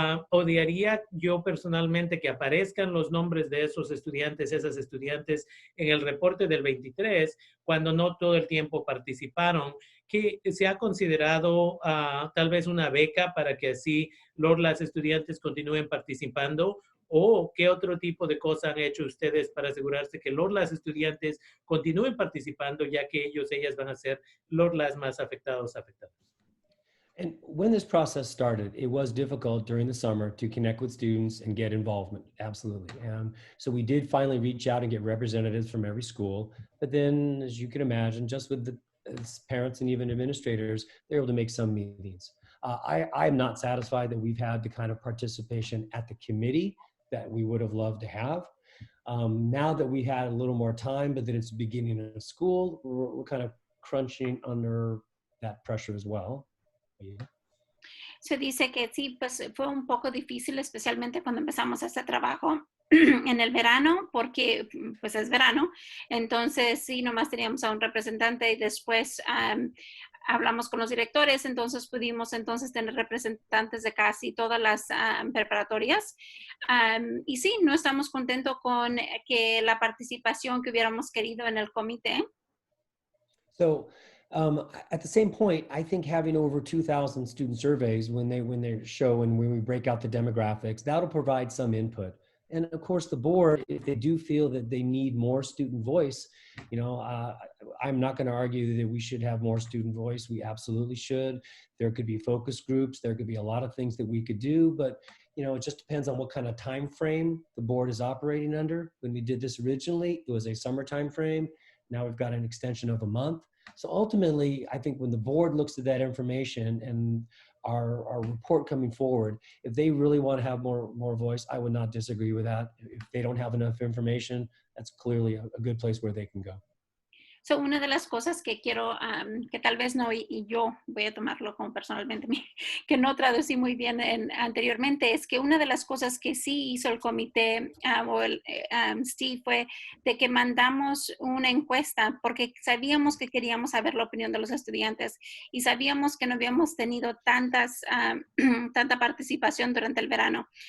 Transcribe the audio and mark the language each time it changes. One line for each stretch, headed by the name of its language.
Spanish: Odiaría yo personalmente que aparezcan los nombres de esos estudiantes, esas estudiantes en el reporte del 23, cuando no todo el tiempo participaron, que se ha considerado tal vez una beca para que así las estudiantes continúen participando, o qué otro tipo de cosas han hecho ustedes para asegurarse que las estudiantes continúen participando, ya que ellas van a ser las más afectadas.
English: And when this process started, it was difficult during the summer to connect with students and get involvement. Absolutely. So we did finally reach out and get representatives from every school. But then, as you can imagine, just with the parents and even administrators, they're able to make some meetings. I'm not satisfied that we've had the kind of participation at the committee that we would have loved to have. Now that we had a little more time, but that it's the beginning of school, we're kind of crunching under that pressure as well.
Spanish: Se dice que sí, pues fue un poco difícil, especialmente cuando empezamos este trabajo, en el verano, porque pues es verano. Entonces, sí, nomás teníamos a un representante y después hablamos con los directores, entonces pudimos entonces tener representantes de casi todas las preparatorias. Y sí, no estamos contentos con que la participación que hubiéramos querido en el comité.
English: So at the same point, I think having over 2,000 student surveys when they show and when we break out the demographics, that'll provide some input. And of course, the board, if they do feel that they need more student voice, you know, I'm not going to argue that we should have more student voice. We absolutely should. There could be focus groups. There could be a lot of things that we could do, but you know, it just depends on what kind of time frame the board is operating under. When we did this originally, it was a summer time frame. Now we've got an extension of a month. So ultimately, I think when the board looks at that information and our report coming forward, if they really want to have more voice, I would not disagree with that. If they don't have enough information, that's clearly a good place where they can go.
Spanish: So, una de las cosas que quiero, que tal vez no, y yo voy a tomarlo como personalmente, que no traducí muy bien anteriormente, es que una de las cosas que sí hizo el comité o el Steve fue de que mandamos una encuesta porque sabíamos que queríamos saber la opinión de los estudiantes y sabíamos que no habíamos tenido tanta participación durante el verano.